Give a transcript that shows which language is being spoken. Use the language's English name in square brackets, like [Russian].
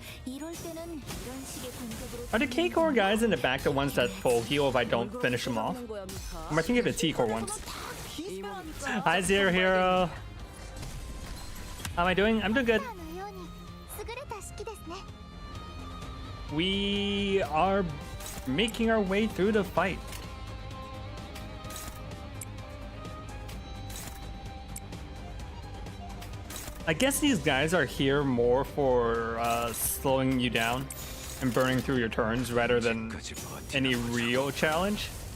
[Korean] 이럴 때는 이런 식의 공격으로 [English] Are the K-Core guys in the back the ones that full heal if I don't finish them off? Or am I thinking of the T-Core ones? Hi, Zero Hero. How am I doing? I'm doing good. [Japanese] のように優れた式ですね。 [English] We are making our way through the fight. I guess these guys are here more for slowing you down and burning through your turns rather than any real challenge.